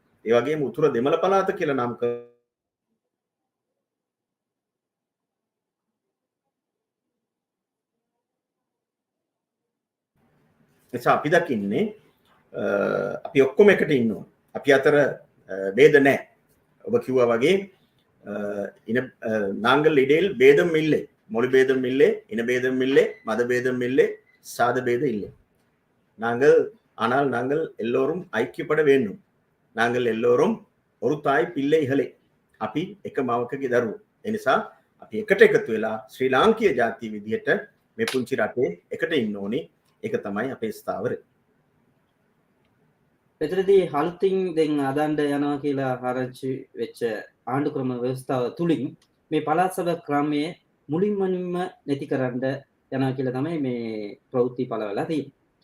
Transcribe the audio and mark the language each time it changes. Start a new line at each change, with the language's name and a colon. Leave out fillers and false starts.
Sinhala: ඒ වගේම උතුර දෙමළ පළාත කියලා නම් නිසා අපි දකින්නේ අපි ඔක්කොම එකට ඉන්නවා. අපි අතර ભેද නැහැ. ඔබ කිව්වා වගේ
Tamil: நாங்கள் இடையில் பேதம் இல்லை, மொழி பேதம் இல்லை, இன பேதம் இல்லை, மத பேதம் இல்லை, சாத பேதம் இல்லை. ஆனால் நாங்கள் எல்லோரும் ஐக்கியப்பட வேண்டும். நாங்கள் எல்லோரும் ஒரு தாய் பிள்ளைகளே.
Sinhala: අපි එක මවකගේ දරුවෝ. ඒ නිසා අපි එකට එකතු වෙලා ශ්‍රී ලාංකීය ජාතිය විදිහට මේ පුංචි රටේ එකට ඉන්න ඕනි. ඒක තමයි අපේ ස්ථාවරය. එතනදී හල්තින් දැන් අදණ්ඩ යනවා කියලා ආරංචි වෙච්ච ආණ්ඩු ක්‍රම ව්‍යවස්ථාව තුලින් මේ පළාත් සභා ක්‍රමයේ මුලින්ම නැති කරන්න යනවා කියලා තමයි මේ ප්‍රවෘත්ති පළ වෙලා තියෙන්නේ.